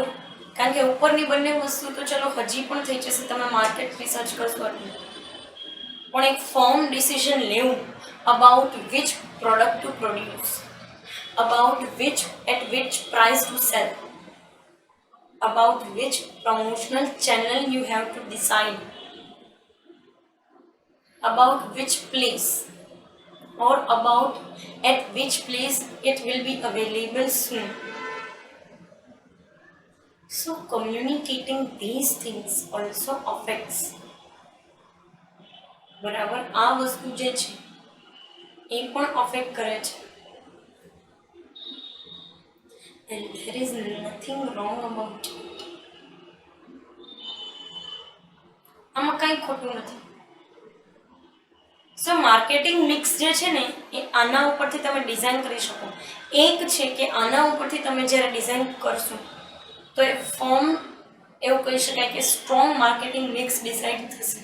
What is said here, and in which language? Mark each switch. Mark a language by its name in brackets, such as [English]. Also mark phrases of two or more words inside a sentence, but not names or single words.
[Gujarati] કારણ કે ઉપરની બંને વસ્તુ તો ચલો હજી પણ થઈ જશે, તમે [English] market research [Gujarati] કરશો એટલે, પણ એક [English] form decision [Gujarati] લેવું [English] about which product to produce, about at which price to sell, about which promotional channel you have to decide, about which place or about at which place it will be available soon. So communicating these things also affects, [Gujarati] બરાબર, આ વસ્તુ જે છે એ પણ અફેક્ટ કરે છે. [English] and there is nothing wrong about it. [Gujarati] આમાં કંઈ ખોટું નથી. [English] so marketing mix [Gujarati] જે છે ને એ આના ઉપરથી તમે ડિઝાઇન કરી શકો. એક છે કે આના ઉપરથી તમે જ્યારે ડિઝાઇન કરશો તો એ ફોર્મ એવું કહી શકાય કે [English] strong marketing mix [Gujarati] ડિસાઇડ થશે.